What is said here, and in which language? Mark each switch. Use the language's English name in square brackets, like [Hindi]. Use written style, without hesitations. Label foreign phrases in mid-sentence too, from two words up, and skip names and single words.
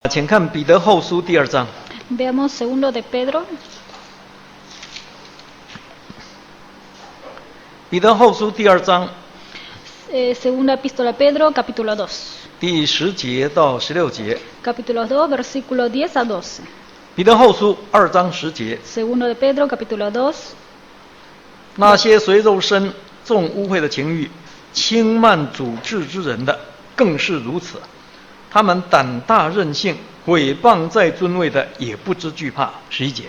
[Chinese] 请看彼得后书第2章。 [Spanish] Veamos segundo de Pedro, [Chinese] 彼得后书第2章 [Spanish] segunda epístola a Pedro, capítulo 2. [Chinese] 第10节到16节。 [Spanish] Capítulo 2, versículo 10 a 12. [Chinese] 彼得后书2章10节。 [Spanish] Segundo de Pedro, capítulo 2. [Chinese] 那些随肉身重污秽的情欲、轻慢主治之人的，更是如此。他们胆大任性，毁谤在尊位的，也不知惧怕。11节。